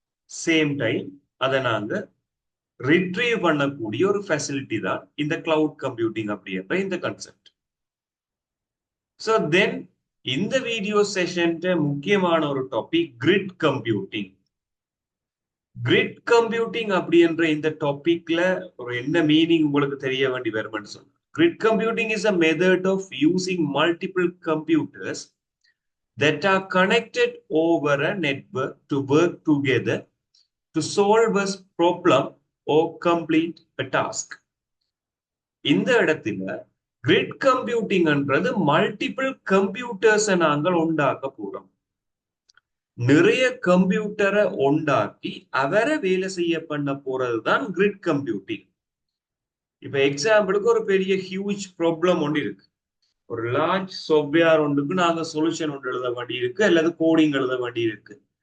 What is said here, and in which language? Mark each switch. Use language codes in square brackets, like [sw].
[ta] Same time அதை நாங்க retrieve பண்ணக்கூடிய ஒரு ஃபெசிலிட்டி தான் இந்த கிளவுட் கம்ப்யூட்டிங் அப்படின்ற இந்த கான்செப்ட். ஸோ தென் இந்த வீடியோ செஷன் முக்கியமான ஒரு topic grid computing. Grid computing அப்படின்ற இந்த டாபிக்ல ஒரு என்ன மீனிங் உங்களுக்கு தெரிய வேண்டி வரும்னு சொன்னா, grid computing is [en] a method of using multiple computers that are connected over a network to work together to solve a problem or complete a task. [ta] இந்த இடத்துல கிரிட் கம்ப்யூட்டிங்ன்றது மல்டிபிள் கம்ப்யூட்டர்ஸை நாங்கள் உண்டாக்க போறோம். நிறைய கம்ப்யூட்டரை உண்டாக்கி அவரை வேலை செய்ய பண்ண போறதுதான் கிரிட் கம்ப்யூட்டிங். இப்ப எக்ஸாம்பிளுக்கு ஒரு பெரிய ஹியூஜ் ப்ராப்ளம் ஒன்று இருக்கு. ஒரு லார்ஜ் சாஃப்ட்வேர் ஒன்றுக்கு நாங்க சொல்யூஷன் ஒன்று எழுத வேண்டி இருக்கு, அல்லது கோடிங் எழுத வேண்டி இருக்கு.